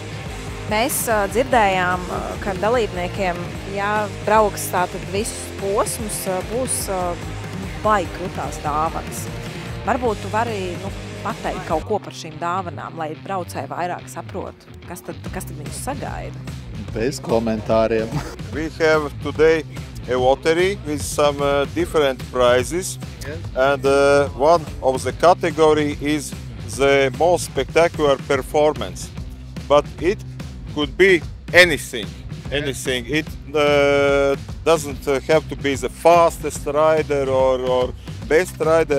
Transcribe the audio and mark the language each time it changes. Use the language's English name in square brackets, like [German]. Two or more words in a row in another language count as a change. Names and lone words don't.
[Latvian] Mēs dzirdējām, ka dalībniekiem, ja brauks tātad visus posmus, būs baigi krutās dāvanas. Varbūt tu vari pateikt kaut ko par šīm dāvanām, lai braucēji vairāk saprotu, kas tad viņus sagaida. Bez komentāriem. [English] We have today a lottery with some different prizes, and one of the category is the most spectacular performance. But it could be anything. It doesn't have to be the fastest rider or best rider.